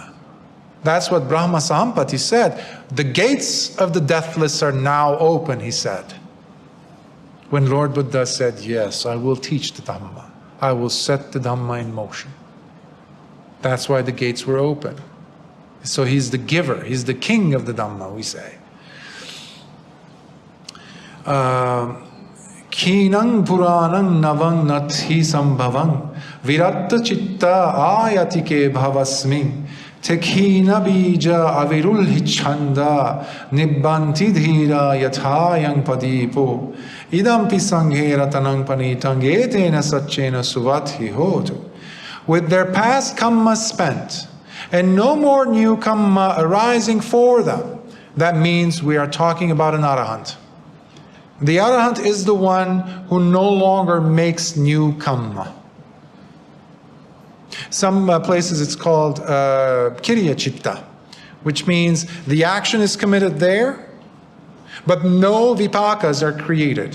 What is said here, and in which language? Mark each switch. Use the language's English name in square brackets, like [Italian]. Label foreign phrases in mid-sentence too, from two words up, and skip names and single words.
[English] That's what Brahma Sampati said. The gates of the deathless are now open, he said. When Lord Buddha said, yes, I will teach the Dhamma. I will set the Dhamma in motion. That's why the gates were open. So he's the giver. He's the king of the Dhamma, we say. [Pali] Kinang puranang navang nathi sambhavang viratta chitta ayatike bhavasmin Tekhina bija avirul hichanda nibbanti dhira yathayang padipo idampi sanghe ratanang panitang etena satchena suvati hotu. [English] With their past kamma spent and no more new kamma arising for them, that means we are talking about an arahant. The arahant is the one who no longer makes new kamma. Some places it's called [Pali] Kiriya Chitta, [English] which means the action is committed there, but no vipakas are created.